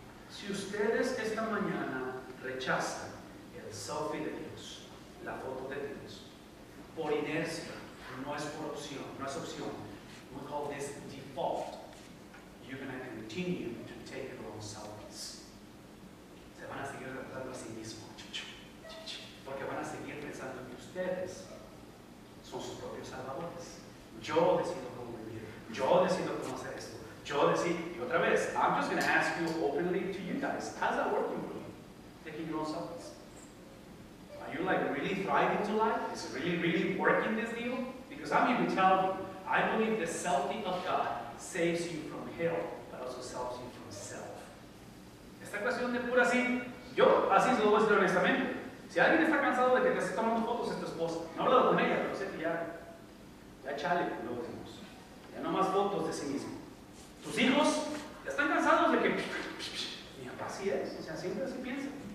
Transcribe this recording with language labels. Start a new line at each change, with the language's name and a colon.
Spanish: Si ustedes esta mañana rechazan el selfie de Dios, la foto de Dios, por inercia, no es por opción, no es opción.
English: We call this default. You're going to continue to take your own selfies.
Spanish: Se van a seguir retratando a sí mismos, porque van a seguir pensando que ustedes son sus propios salvadores. Yo decido cómo vivir, yo decido cómo hacer esto, yo decido. Y otra vez,
English: I'm just going to ask you openly to you guys, how's that working for you? Taking your own selfies. Are you like really thriving to life? Is it really working this deal? Because I'm here to tell you, I believe the selfie of God saves you from hell, but also saves you from self.
Spanish: Esta cuestión de pura así, yo así se lo voy a decir honestamente. Si alguien está cansado de que te esté tomando fotos, es tu esposa. No he hablado con ella, pero sé que ya chale, como lo decimos. Ya no más fotos de sí mismo. Tus hijos ya están cansados de que mi papá así es, o sea, siempre así piensa.